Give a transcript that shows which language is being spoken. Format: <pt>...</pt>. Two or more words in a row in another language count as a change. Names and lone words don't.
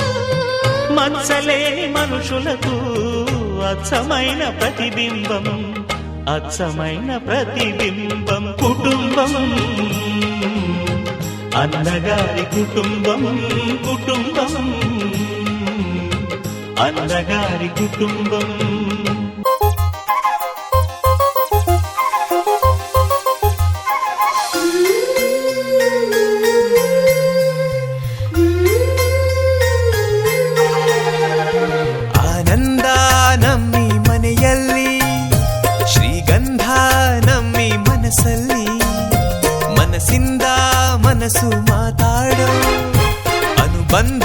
<te>మచ్చలేని మనుషులకు అచ్చమైన ప్రతిబింబం, అచ్చమైన ప్రతిబింబం కుటుంబం అన్నగారి కుటుంబం కుటుంబం అన్నగారి కుటుంబం</te> <kn>ಆನಂದ ನಮ್ಮಿ ಮನೆಯಲ್ಲಿ ಶ್ರೀಗಂಧ ನಮ್ಮಿ ಮನಸ್ಸಲ್ಲಿ ಮನಸ್ಸಿಂದ ಮನಸ್ಸು ಮಾತಾಡೋ ಅನುಬಂಧ</kn>